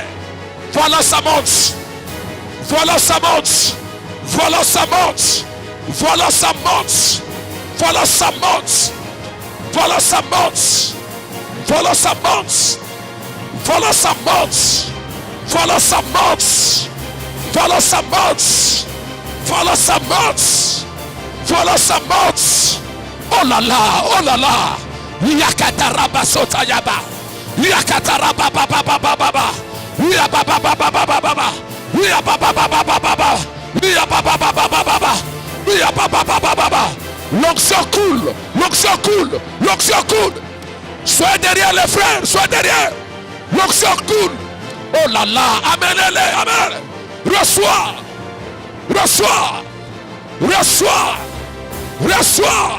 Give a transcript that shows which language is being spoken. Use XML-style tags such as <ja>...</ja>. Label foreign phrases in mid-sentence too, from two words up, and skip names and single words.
<fr>Voilà, ça monte, voilà, ça monte, voilà, ça monte, voilà, ça monte, voilà, ça monte, voilà, ça monte. Voilà, ça monte. Voilà, ça monte. Voilà, ça monte. Voilà, ça monte. Voilà, ça monte. Voilà, ça monte. Oh là là, oh là là. Yakataraba sotayaba. Yakataraba baba baba baba. Yababa baba baba baba. Yababa baba baba. Yababa baba baba. Yababa baba baba. L'onction coule. L'onction coule. L'onction coule. Soyez derrière les frères, soyez derrière. L'onction coule. Oh là là, amenez-les, amenez-les. Reçois, reçois, reçois, reçois.</fr>